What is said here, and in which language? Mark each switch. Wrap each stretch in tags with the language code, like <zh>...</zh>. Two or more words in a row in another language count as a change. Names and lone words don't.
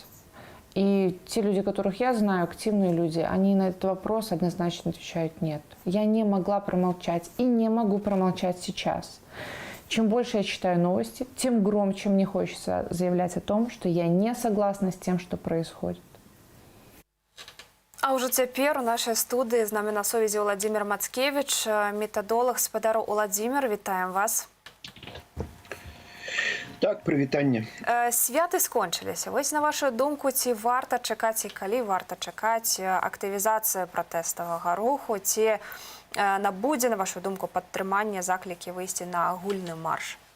<ru>И те люди, которых я знаю, активные люди, они на этот вопрос однозначно отвечают нет. Я не могла промолчать и не могу промолчать сейчас. Чем больше я читаю новости, тем громче мне хочется заявлять о том, что я не согласна с тем, что происходит.</ru> <be>А ўжо цяпер у нашай студыі з намі на сувязі Владимир Мацкевич, метадолог. Спадару Владимир, вітаем вас. Так, прывітанне. Святы скончыліся. Вось на вашу думку, ці варта чакаць і калі варта чакаць актывізацыя пратэставага руху, ці набудзе, на вашу думку, падтрымання заклікі выйсці на агульны марш?</be>